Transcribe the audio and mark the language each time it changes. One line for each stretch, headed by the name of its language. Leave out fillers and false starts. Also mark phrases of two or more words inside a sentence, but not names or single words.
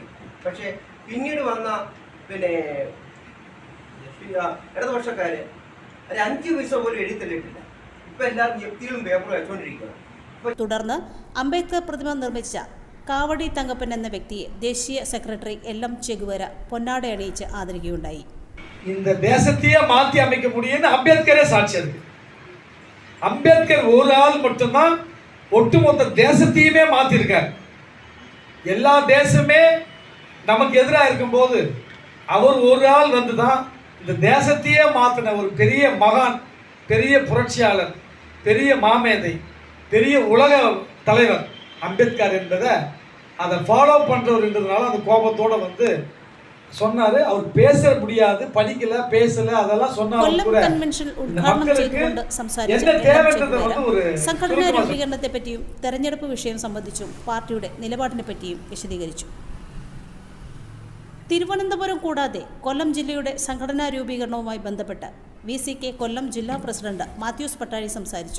Malayalam: പക്ഷേ പിന്നീട് വന്ന ഇടതുപക്ഷക്കാര് ഒരു 5 പൈസ പോലും എഴുതിത്തള്ളിയിട്ടില്ല. ഇപ്പം എല്ലാവരും ജപ്തികളും പേപ്പറും വെച്ചുകൊണ്ടിരിക്കുകയാണ്. തുടർന്ന് അംബേദ്കർ പ്രതിമ നിർമ്മിച്ച കാവടി തങ്കപ്പൻ എന്ന വ്യക്തിയെ ദേശീയ സെക്രട്ടറി LM ചെഗുവേര പൊന്നാട അണിയിച്ച് ആദരിക്കുകയുണ്ടായി.
Tamil: இந்த தேசத்தையே மாற்றி அமைக்க முடியும்னு அம்பேத்கரே சாட்சி இருக்கு. அம்பேத்கர் ஒரு ஆள் மட்டும்தான் ஒட்டுமொத்த தேசத்தையுமே மாற்றிருக்கார். எல்லா தேசமே நமக்கு எதிராக இருக்கும்போது அவர் ஒரு ஆள் வந்து தான் இந்த தேசத்தையே மாற்றின ஒரு பெரிய மகான், பெரிய புரட்சியாளர், பெரிய மாமேதை, பெரிய உலக தலைவர் அம்பேத்கர் என்பதை அதை ஃபாலோ பண்ணுறவர்ன்றதுனால அந்த கோபத்தோடு வந்து சொன்னார். அவர் பேச முடியாது, படிக்கல, பேசல, அதெல்லாம் சொன்னாலும் கூட
Malayalam: സംഘടനാ രൂപീകരണത്തെ പറ്റിയും തെരഞ്ഞെടുപ്പ് വിഷയം സംബന്ധിച്ചും പാർട്ടിയുടെ നിലപാടിനെ പറ്റിയും വിശദീകരിച്ചു. തിരുവനന്തപുരം കൂടാതെ കൊല്ലം ജില്ലയുടെ സംഘടനാ രൂപീകരണവുമായി ബന്ധപ്പെട്ട് VCK കൊല്ലം ജില്ലാ പ്രസിഡന്റ് മാത്യൂസ് പട്ടാഴി സംസാരിച്ചു.